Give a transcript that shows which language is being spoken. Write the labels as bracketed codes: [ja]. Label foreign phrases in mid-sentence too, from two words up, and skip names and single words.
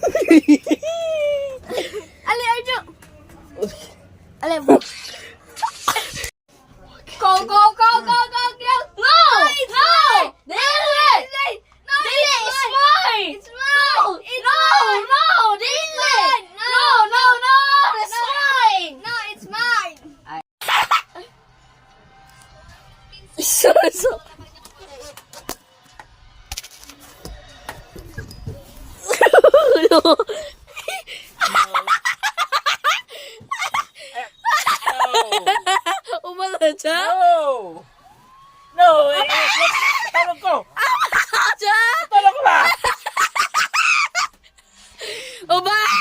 [ceb] Ali, Arjo! Ali, go! [en] Go, go, go, go, go, go! No! No! [ceb] Dili! No, Dili! [en] It's mine! It's mine! No! No! Dili! No! No! No! It's mine! No, it's mine! So. No. [ceb] Umala siya? [en] No! No! [ceb] Tulog ko! Siya? Tulog ko ba? Uba!